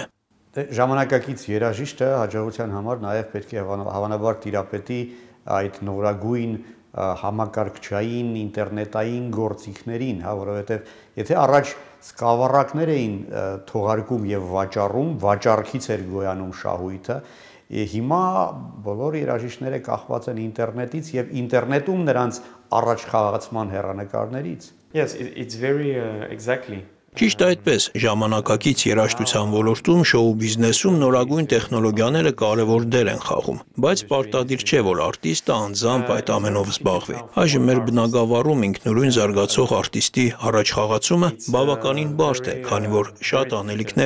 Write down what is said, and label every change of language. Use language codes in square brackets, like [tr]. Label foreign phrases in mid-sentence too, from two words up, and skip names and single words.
[hy] Ժամանակակից երաժիշտը հաջողության համար նաև պետք է հավանաբար տիրապետի այդ նորագույն համակարգչային, ինտերնետային գործիքներին, հա, որովհետև եթե առաջ սկավառակներ էին թողարկում եւ վաճառում, վաճառքից էր գոյանում շահույթը։ Հիմա բոլոր երաժիշտները կախված են ինտերնետից եւ ինտերնետում նրանց առաջխաղացման հեռանկարներից։ [en] Yes, it's very exactly. [hy] Ճիշտ այդպես, ժամանակակից երաժշտության ոլորտում շոու բիզնեսում նորագույն տեխնոլոգիաները կարևոր դեր են խաղում, բայց պարտադիր չէ, որ արտիստը անձամբ այդ ամենով զբաղվի։ Այժմ մեր բնագավառում ինքնուրույն զարգացող արտիստի առաջխաղացումը բավականին բարդ է, քանի որ շատ անելիքներ